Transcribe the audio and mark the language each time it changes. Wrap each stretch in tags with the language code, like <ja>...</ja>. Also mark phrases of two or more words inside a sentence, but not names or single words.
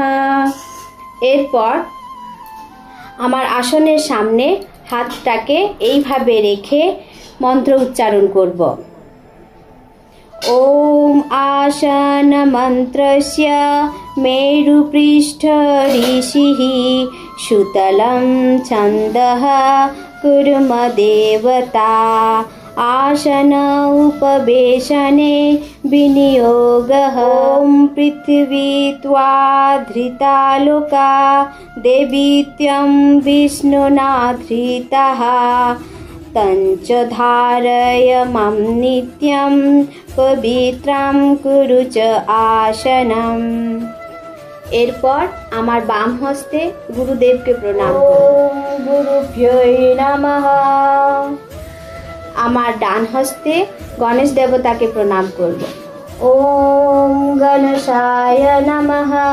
<bn>এরপর আমার আসনের সামনে হাতটাকে এইভাবে রেখে মন্ত্র উচ্চারণ করব।</bn> <sa>ওম আসন মন্ত্রস্য মেরুপৃষ্ঠ ঋষিঃ সুতलं ছন্দঃ কুর্ম দেবতা आसन उपवेशने विनियोगः। ॐ पृथिवी त्वा धृतालोका देवीत्यं विष्णुना धृतः तञ्च धारय मां नित्यं पवित्रं कुरु च आसनम्।</sa> <bn>এরপর আমার বাম হস্তে গুরুদেবকে প্রণাম করব।</bn> <sa>গুরুভ্যৈ নমঃ।</sa> <bn>আমার ডান হস্তে গণেশ দেবতাকে প্রণাম করব।</bn> <sa>ওম গণেশায় নমঃ।</sa>